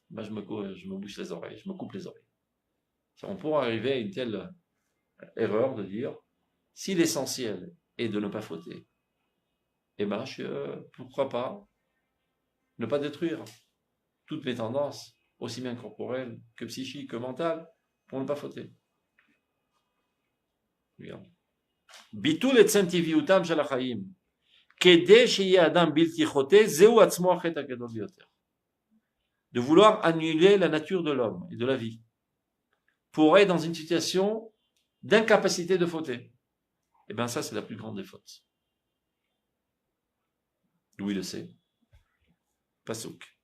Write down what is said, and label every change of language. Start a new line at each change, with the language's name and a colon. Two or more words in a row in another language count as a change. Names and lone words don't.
French: Ben, je me bouche les oreilles, je me coupe les oreilles. On pourrait arriver à une telle erreur de dire, si l'essentiel est de ne pas fauter, eh ben, pourquoi pas ne pas détruire toutes mes tendances, aussi bien corporelles que psychiques que mentales, pour ne pas fauter. Regarde.
Hebrew: ביטול עצם טבעיותם של החיים, כדי שיהיה אדם בלתי חוטא, זהו עצמו החטא הגדול ביותר.
French: De vouloir annuler la nature de l'homme et de la vie, pour être dans une situation d'incapacité de fauter. Eh bien ça, c'est la plus grande des fautes. D'où il le sait. Pasuk.